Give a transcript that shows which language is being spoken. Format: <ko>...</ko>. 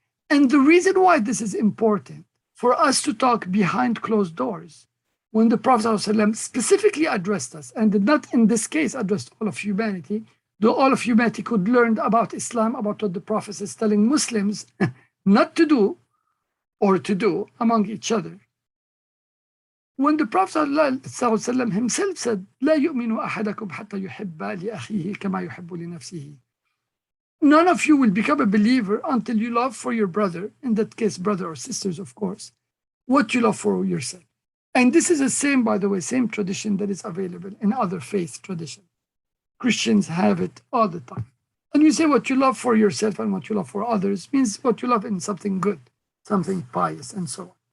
<en>And the reason why this is important for us to talk behind closed doors, when the Prophet ﷺ specifically addressed us, and did not in this case address all of humanity, though all of humanity could learn about Islam, about what the Prophet is telling Muslims not to do or to do among each other. When the Prophet ﷺ himself said,</en> <ar>لا يؤمن أحدكم حتى يحب لأخيه كما يحب لنفسه.</ar> <en>None of you will become a believer until you love for your brother, in that case brother or sisters of course, what you love for yourself. And this is the same, by the way, same tradition that is available in other faith traditions. Christians have it all the time. And you say what you love for yourself and what you love for others means what you love in something good, something pious, and so on.</en>